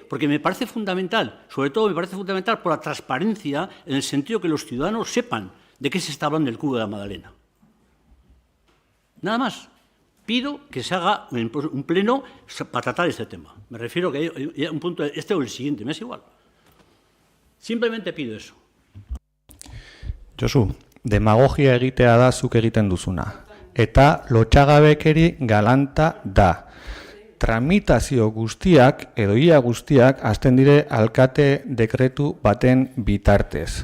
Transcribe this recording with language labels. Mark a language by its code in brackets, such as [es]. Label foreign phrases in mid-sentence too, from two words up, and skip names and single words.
[es] Porque me parece fundamental, sobre todo me parece fundamental por la transparencia, en el sentido que los ciudadanos sepan de qué se está hablando del Cubo de la Magdalena. Nada más. Pido que se haga un pleno para tratar este tema. Me refiero que hay un punto, este o el siguiente, me es igual. Simplemente pido eso. [eu] Josu, demagogia egitea da zuk egiten duzuna. Eta lotxagabekeri galanta da. Tramitazio guztiak, edo ia guztiak, hasten dire alkate dekretu baten bitartez.